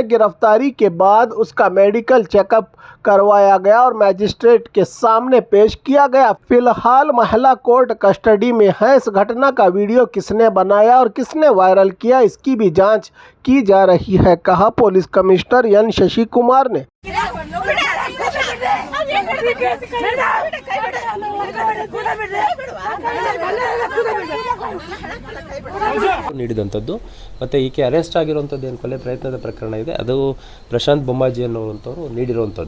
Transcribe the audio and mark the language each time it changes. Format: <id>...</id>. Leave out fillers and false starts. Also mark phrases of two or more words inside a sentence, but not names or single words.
<hi>गिरफ्तारी के बाद उसका</hi> <en>medical checkup</en> <hi>करवाया गया और मजिस्ट्रेट के सामने पेश किया गया। फिलहाल महिला</hi> <en>court custody</en> <hi>में है। इस घटना का वीडियो किसने बनाया और किसने वायरल किया, इसकी भी जांच की जा रही है, कहा</hi> <en>police commissioner</en> <hi>एन शशि कुमार ने।</hi> <kn>ನೀಡಿದಂಥದ್ದು ಮತ್ತು ಈಕೆ ಅರೆಸ್ಟ್ ಆಗಿರುವಂಥದ್ದು ಏನು ಕೊಲೆ ಪ್ರಯತ್ನದ ಪ್ರಕರಣ ಇದೆ, ಅದು ಪ್ರಶಾಂತ್ ಬೊಮ್ಮಾಜಿ ಅನ್ನುವಂಥವ್ರು ನೀಡಿರುವಂಥದ್ದು.</kn>